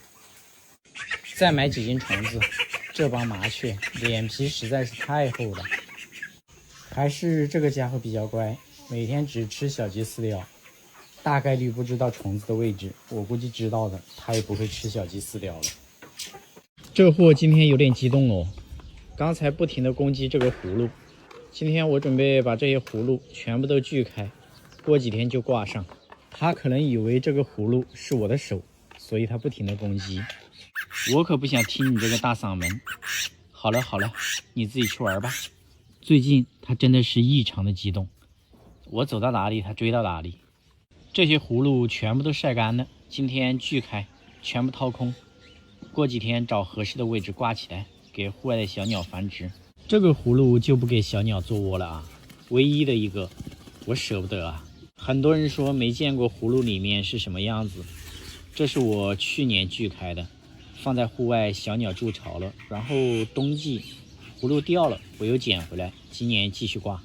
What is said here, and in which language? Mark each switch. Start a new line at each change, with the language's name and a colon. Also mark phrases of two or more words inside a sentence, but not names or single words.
Chinese: 再買幾斤蟲子。這幫麻雀臉皮實在是太厚了，還是這個家伙比較乖，每天只吃小雞飼料，大概率不知道蟲子的位置，我估計知道的，它也不會吃小雞飼料了。這貨今天有點激動哦，剛才不停的攻擊這個葫蘆，今天我準備把這些葫蘆全部都鋸開，過幾天就掛上。他可能以為這個葫蘆是我的手，所以他不停的攻擊。我可不想聽你這個大嗓門。好了好了，你自己去玩吧。最近他真的是異常的激動，我走到哪裡他追到哪裡。這些葫蘆全部都曬乾了，今天鋸開，全部掏空，過幾天找合適的位置掛起來，給戶外的小鳥繁殖。這個葫蘆就不給小鳥做窩了啊，唯一的一個，我捨不得啊。很多人說沒見過葫蘆裡面是什麼樣子，這是我去年鋸開的，放在戶外小鳥築巢了，然後冬季葫蘆掉了，我又撿回來，今年繼續掛。